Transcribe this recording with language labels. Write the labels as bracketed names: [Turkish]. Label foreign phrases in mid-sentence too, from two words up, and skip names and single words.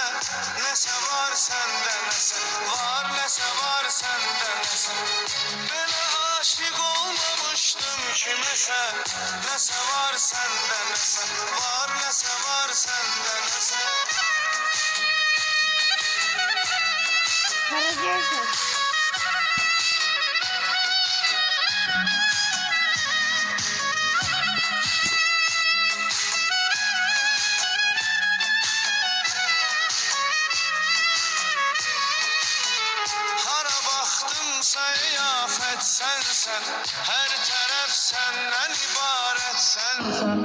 [Turkish] Nese var senden eser, var nese var senden eser. [Azerbaijani] Belə aşık olmamışdım kiməsə. [Turkish] Nese var senden eser, var nese var senden eser. Karagöz'üm. [Azerbaijani] Hara baxdımsa iyafət sənsən, hər tərəf səndən ibarət sənsən.